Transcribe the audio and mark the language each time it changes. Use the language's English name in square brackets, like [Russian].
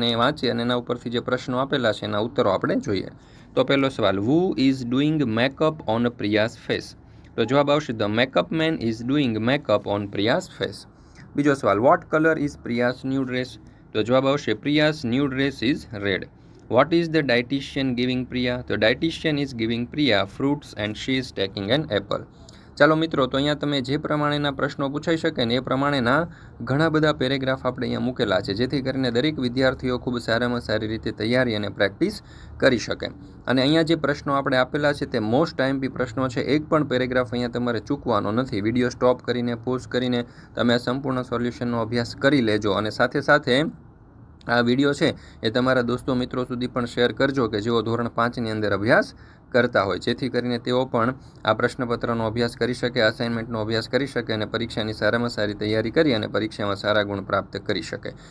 [Gujarati] અને એ વાંચી અને એના ઉપરથી જે પ્રશ્નો આપેલા છે એના ઉત્તરો આપણે જોઈએ। તો પહેલો સવાલ, [English] Who is doing makeup on Priya's face? [Gujarati] તો જવાબ આવશે [English] The makeup man is doing makeup on Priya's face. [Gujarati] બીજો સવાલ, [English] What colour is Priya's new dress? [Gujarati] તો જવાબ આવશે [English] Priya's new dress is red. What is the dietitian giving Priya? The dietitian is giving Priya fruits and she is taking an apple. [Gujarati] ચાલો મિત્રો, તો અહીંયા તમે જે પ્રમાણેના પ્રશ્નો પૂછાઈ શકે ને એ પ્રમાણેના ઘણા બધા પેરેગ્રાફ આપણે અહીંયા મૂકેલા છે, જેથી કરીને દરેક વિદ્યાર્થીઓ ખૂબ સારામાં સારી રીતે તૈયારી અને પ્રેક્ટિસ કરી શકે। અને અહીંયા જે પ્રશ્નો આપણે આપેલા છે તે મોસ્ટ આઈએમપી પ્રશ્નો છે। એક પણ પેરેગ્રાફ અહીંયા તમારે ચૂકવાનો નથી। વિડીયો સ્ટોપ કરીને, પોઝ કરીને તમે આ સંપૂર્ણ સોલ્યુશનનો અભ્યાસ કરી લેજો અને સાથે સાથે આ વિડીયો છે એ તમારા દોસ્તો મિત્રો સુધી પણ શેર કરજો કે જેઓ ધોરણ 5ની અંદર અભ્યાસ કરતા હોય, જેથી કરીને તેઓ પણ આ પ્રશ્નપત્રનો અભ્યાસ કરી શકે, અસાઇનમેન્ટનો અભ્યાસ કરી શકે અને પરીક્ષાની સારામાં સારી તૈયારી કરી અને પરીક્ષામાં સારા ગુણ પ્રાપ્ત કરી શકે।